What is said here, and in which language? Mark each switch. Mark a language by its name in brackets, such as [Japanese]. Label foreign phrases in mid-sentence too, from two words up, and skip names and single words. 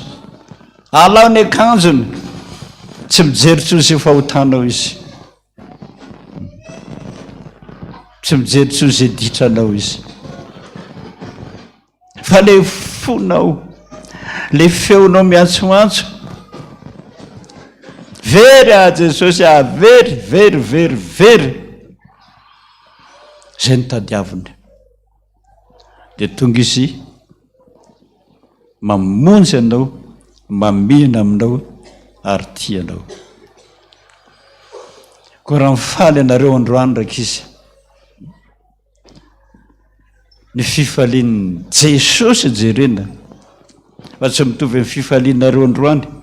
[Malagasy] Alao ny akanjony, tsy mijery tsony izay fahotanao izy, tsy mijery tsony izay ditranao izy, fa le fonao, le feonao miantsoantso, very a Jesosy a, very, very, very, very, zay ny tadiaviny. Dia tonga izy mamonjy anao, mamina aminao ary tianao. Koa raha mifaly anareo androany rakizy, ny fifalian'i Jesosy jerena fa tsy mitovy amin'ny fifalianareo androany.